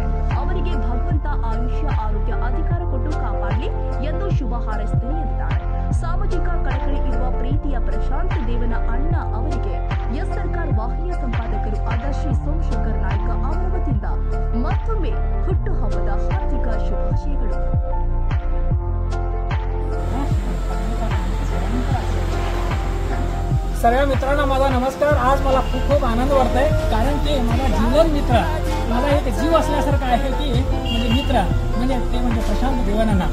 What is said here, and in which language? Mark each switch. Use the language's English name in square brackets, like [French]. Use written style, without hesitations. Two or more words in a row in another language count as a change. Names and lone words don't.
[Kannada] ಅವರಿಗೆ ಭಗವಂತ ಆಯುಷ್ಯ ಆರೋಗ್ಯ ಅಧಿಕಾರ ಕೊಟ್ಟು ಕಾಪಾಡಲಿ ಎಂದು ಶುಭ ಹಾರೈಸಿದರು ಎಂದಿದ್ದಾರೆ. ಸಾಮಾಜಿಕ ಕಳಕಳಿ ಇರುವ ಪ್ರೀತಿಯ ಪ್ರಶಾಂತ್ ದೇವನ ಅಣ್ಣ ಅವರಿಗೆ ಎಸ್ ಸರ್ಕಾರ ವಾಹಿನಿಯ ಸಂಪಾದಕರು ಆದ ಶ್ರೀ ಸೋಮಶೇಖರ್ ನಾಯ್ಕ ಅವರ ವತಿಯಿಂದ ಮತ್ತೊಮ್ಮೆ ಹುಟ್ಟುಹಬ್ಬದ ಹಾರ್ದಿಕ ಶುಭಾಶಯಗಳು. [Marathi] सर्व मित्रांना माझा नमस्कार. आज मला खूप खूप आनंद वाटतोय, कारण की माझा जीवन मित्र, माझा एक जीव असल्यासारखं आहे की म्हणजे मित्र म्हणजे प्रशांत देवानंना.